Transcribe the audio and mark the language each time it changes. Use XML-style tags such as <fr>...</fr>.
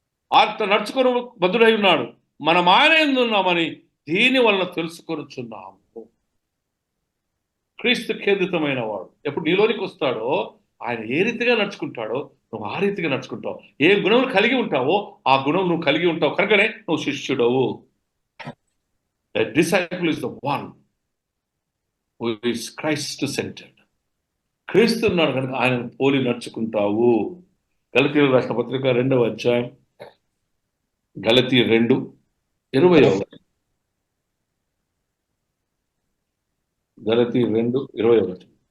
<te>ఆయన నడుచుకుని బదులై ఉన్నాడు. మనం ఆయన ఎందున్నామని దీని వలన తెలుసుకొనుచున్నాము. క్రీస్తు కేంద్రితమైన వాడు ఎప్పుడు నీలోనికి వస్తాడో ఆయన ఏ రీతిగా నడుచుకుంటాడో నువ్వు ఆ రీతిగా నడుచుకుంటావు. ఏ గుణం కలిగి ఉంటావో ఆ గుణం నువ్వు కలిగి ఉంటావు కనుకనే నువ్వు శిష్యుడవు.</te> <en>A disciple is the one who is Christ centered.</en> <te>క్రీస్తు ఉన్నాడు కనుక ఆయనను పోలి నడుచుకుంటావు. గలతీయులకు రాసిన పత్రిక 2వ అధ్యాయం, గలతీ 2:20. గలతీ 2:20.</te>